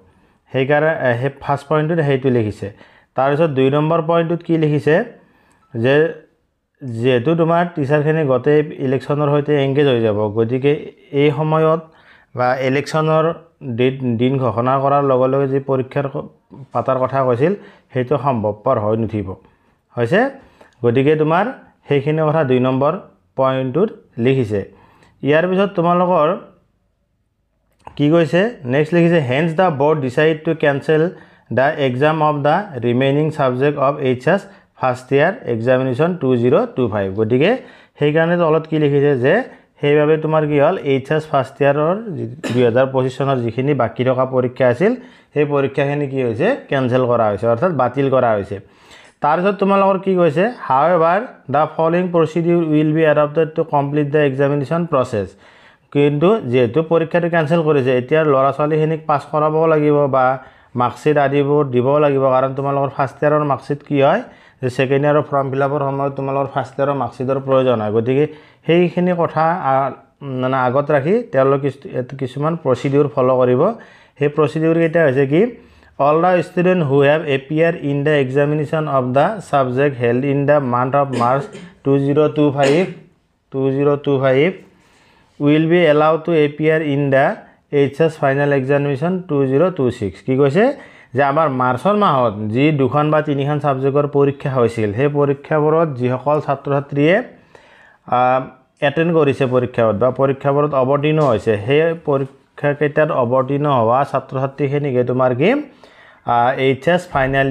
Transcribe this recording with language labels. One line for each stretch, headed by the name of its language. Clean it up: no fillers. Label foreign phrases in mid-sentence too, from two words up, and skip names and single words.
Assamese: সেইকাৰণে সেই ফাৰ্ষ্ট পইণ্টটোত সেইটো লিখিছে তাৰপিছত 2 নম্বৰ পইণ্টটোত কি লিখিছে যে যেহেতু তোমাৰ টিচাৰখিনি গোটেই ইলেকশ্যনৰ সৈতে এংগেজ হৈ যাব গতিকে এই সময়ত বা ইলেকশ্যনৰ দিন ঘোষণা কৰাৰ লগে লগে যি পৰীক্ষাৰ পাতাৰ কথা কৈছিল সেইটো সম্ভৱপৰ হৈ নুঠিব হৈছে গতিকে তোমাৰ সেইখিনি কথা 2 নম্বৰ পইণ্টটোত লিখিছে ইয়াৰ পিছত তোমালোকৰ কি কৈছে নেক্সট লিখিছে
English: Hence the board decide to cancel the exam of the remaining subject of HS first year examination 2025
Assamese: গতিকে সেই কাৰণে তলত কি লিখিছে যে সেইভাবে তোমাৰ কি হল HS ফাৰ্ষ্ট ইয়াৰৰ 2025 চনৰ যিখিনি বাকি থকা পৰীক্ষা আছিল সেই পৰীক্ষাখিনি কি হৈছে কেনসেল কৰা হৈছে অৰ্থাৎ বাতিল কৰা হৈছে তাৰপিছত তোমালোকৰ কি কৈছে
English: however the following procedure will be adopted to complete the examination process
Assamese: কিন্তু যেহেতু পৰীক্ষাটো কেনসেল কৰিছে এতিয়া ল'ৰা ছোৱালীখিনিক পাস কৰাব লাগিব বা মাৰ্কশিট আদিবোৰ দিব লাগিব কাৰণ তোমালোকৰ ফাৰ্ষ্ট ইয়াৰৰ মাৰ্কশিট কি হয় যে সেকেন্ড ইয়াৰৰ ফৰ্ম ফিলআপৰ সময়ত তোমালোকৰ ফাৰ্ষ্ট ইয়াৰৰ মাৰ্কশিটৰ প্ৰয়োজন হয় গতিকে সেইখিনি কথা মানে আগত ৰাখি তেওঁলোকে কিছুমান প্ৰচিডিউৰ ফলো কৰিব সেই প্ৰচিডিউৰ কেইটা হৈছে কি
English: all the students who have appeared in the examination of the subject held in the month of March
Assamese: 2025
English: will be allowed to appear in the HS final examination 2026
Assamese: কি কৈছে যে আমাৰ মাৰ্চৰ মাহত যি দুখন বা তিনিখন সাবজেক্টৰ পৰীক্ষা হৈছিল সেই পৰীক্ষাবোৰত যিসকল ছাত্ৰ-ছাত্ৰীয়ে এটেন্ড কৰিছে পৰীক্ষাত বা পৰীক্ষাবোৰত অৱতীৰ্ণ হৈছে সেই পৰীক্ষা কেইটাত অৱতীৰ্ণ হোৱা ছাত্ৰ-ছাত্ৰীখিনিকে তোমাৰ কি HS ফাইনাল